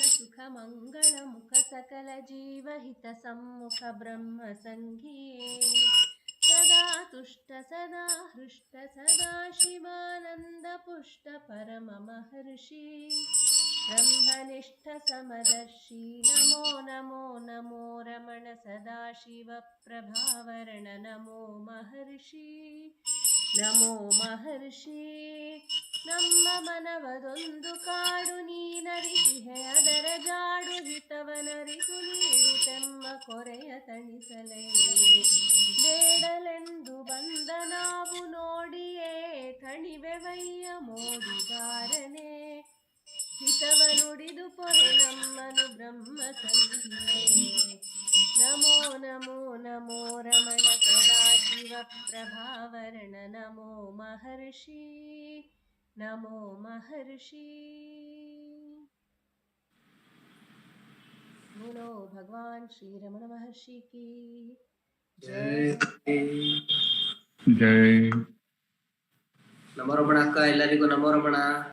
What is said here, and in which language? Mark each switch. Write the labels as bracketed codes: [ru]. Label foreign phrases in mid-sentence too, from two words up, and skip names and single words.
[sa] सुख मंगल मुख सकल जीवहित सम्मुख ब्रह्म संज्ञे सदा तुष्ट सदा हृष्ट सदा शिवानंद पुष्ट परम महर्षि ब्रह्मनिष्ठ समदर्शी नमो नमो रमण सदाशिव प्रभावरण नमो महर्षि [kn] ನಮ್ಮ ಮನವದೊಂದು ಕಾಡು ನೀನರಿಸಿಹೆ ಅದರ ಜಾಡು ಹಿತವನರಿತು ನೀಡುತ್ತೆಮ್ಮ ಕೊರೆಯ ತಣಿಸಲೇ ಬೇಡಲೆಂದು ಬಂದ ನಾವು ನೋಡಿಯೇ ತಣಿವೆವಯ್ಯ ಮೋಡಿಗಾರನೇ ಹಿತವ ನುಡಿದು ಪೊರೆ ನಮ್ಮನು ಬ್ರಹ್ಮ ಸಂಹಿತೆ [sa] ನಮೋ ರಮಣ ಸದಾಶಿವ ಪ್ರಭಾವರಣ ನಮೋ [hi] महर्षि बोलो भगवान श्री रमण महर्षि की जय जय [kn] ನಮೋ ರಮಣ ಅಕ್ಕಾ ಎಲ್ಲರಿಗೂ ನಮೋ ರಮಣ.